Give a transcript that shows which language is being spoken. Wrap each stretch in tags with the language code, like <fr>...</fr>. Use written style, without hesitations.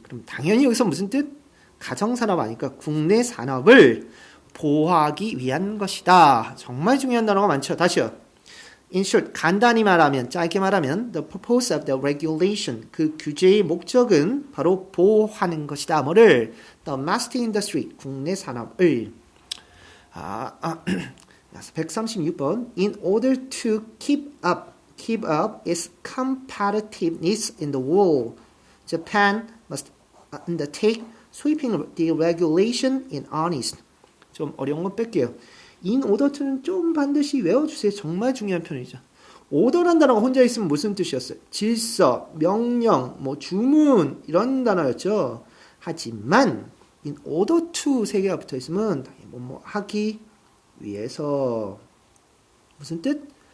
<ko>그럼 당연히 여기서 무슨 뜻? 가정산업 아니까 국내 산업을 보호하기 위한 것이다. 정말 중요한 단어가 많죠. 다시요.</ko> <en>In short,</en> <ko>간단히 말하면, 짧게 말하면</ko> <en>the purpose of the regulation,</en> <ko>그 규제의 목적은 바로 보호하는 것이다. 뭐를? domestic industry, 국내 산업을. 136번.</ko> <en>In order to keep up its competitiveness in the world, Japan must undertake sweeping deregulation in earnest.</en> <ko>좀 어려운 건 뺄게요. in order to는 좀 반드시 외워주세요. 정말 중요한 편이죠. order란 단어가 혼자 있으면 무슨 뜻이었어요? 질서, 명령, 뭐 주문 이런 단어였죠. 하지만 in order to 세 개가 붙어 있으면 당연히 뭐뭐 하기 위해서 무슨 뜻?</ko>